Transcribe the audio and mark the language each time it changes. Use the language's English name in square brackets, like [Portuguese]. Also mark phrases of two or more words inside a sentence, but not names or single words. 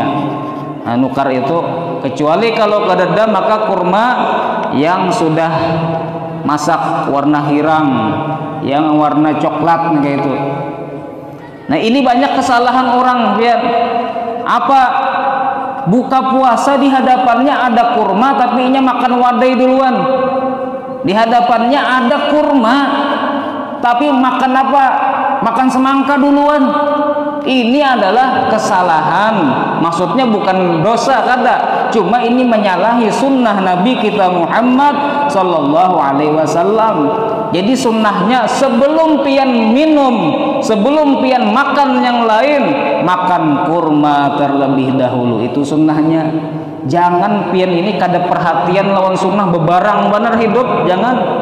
[Banjar] Nukar itu, kecuali kalau kadada maka kurma yang sudah masak warna hirang, yang warna coklat kayak itu. Nah ini banyak kesalahan orang lihat. Apa? Buka puasa di hadapannya ada kurma tapi inya makan wadai duluan. Di hadapannya ada kurma tapi makan apa? Makan semangka duluan. Ini adalah kesalahan. Maksudnya bukan dosa kada, cuma ini menyalahi sunnah Nabi kita Muhammad [Arabic] sallallahu alaihi wasallam. [Banjar] Jadi sunnahnya sebelum pian minum, sebelum pian makan yang lain, makan kurma terlebih dahulu. Itu sunnahnya. Jangan pian ini kada perhatian lawan sunnah, bebarang benar hidup, jangan.